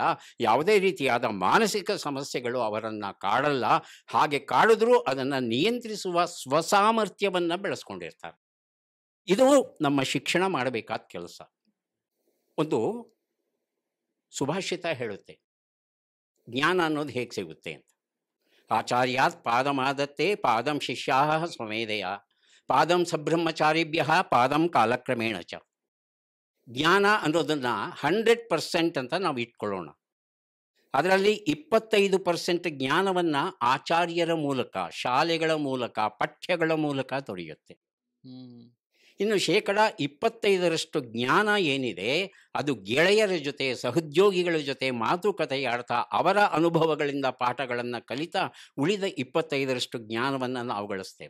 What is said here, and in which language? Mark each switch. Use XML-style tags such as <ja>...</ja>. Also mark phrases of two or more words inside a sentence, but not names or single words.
<kn>ಯಾವುದೇ ರೀತಿಯಾದ ಮಾನಸಿಕ ಸಮಸ್ಯೆಗಳು ಅವರನ್ನು ಕಾಡಲ್ಲ. ಹಾಗೆ ಕಾಡಿದ್ರೂ ಅದನ್ನು ನಿಯಂತ್ರಿಸುವ ಸ್ವಸಾಮರ್ಥ್ಯವನ್ನು ಬೆಳೆಸ್ಕೊಂಡಿರ್ತಾರೆ. ಇದು ನಮ್ಮ ಶಿಕ್ಷಣ ಮಾಡಬೇಕಾದ ಕೆಲಸ. ಒಂದು ಸುಭಾಷಿತ ಹೇಳುತ್ತೆ, ಜ್ಞಾನ ಅನ್ನೋದು ಹೇಗೆ ಸಿಗುತ್ತೆ ಅಂತ.</kn> <sa>ಆಚಾರ್ಯಾತ್ ಪಾದಮಾದತ್ತೆ ಪಾದಂ ಶಿಷ್ಯಾ ಸ್ವಮೇಧಯ ಪಾದಂ ಸಬ್ರಹ್ಮಚಾರಿಭ್ಯ ಪಾದಂ ಕಾಲಕ್ರಮೇಣ ಚ.</sa> <kn>ಜ್ಞಾನ ಅನ್ನೋದನ್ನು 100% ಅಂತ ನಾವು ಇಟ್ಕೊಳ್ಳೋಣ. ಅದರಲ್ಲಿ 25% ಜ್ಞಾನವನ್ನು ಆಚಾರ್ಯರ ಮೂಲಕ, ಶಾಲೆಗಳ ಮೂಲಕ, ಪಠ್ಯಗಳ ಮೂಲಕ ದೊರೆಯುತ್ತೆ. ಇನ್ನು 25% ಜ್ಞಾನ ಏನಿದೆ ಅದು ಗೆಳೆಯರ ಜೊತೆ, ಸಹೋದ್ಯೋಗಿಗಳ ಜೊತೆ ಮಾತುಕತೆ ಆಡ್ತಾ ಅವರ ಅನುಭವಗಳಿಂದ ಪಾಠಗಳನ್ನು ಕಲಿತಾ ಉಳಿದ 25% ಜ್ಞಾನವನ್ನು ನಾವು ಗಳಿಸ್ತೇವೆ.</kn>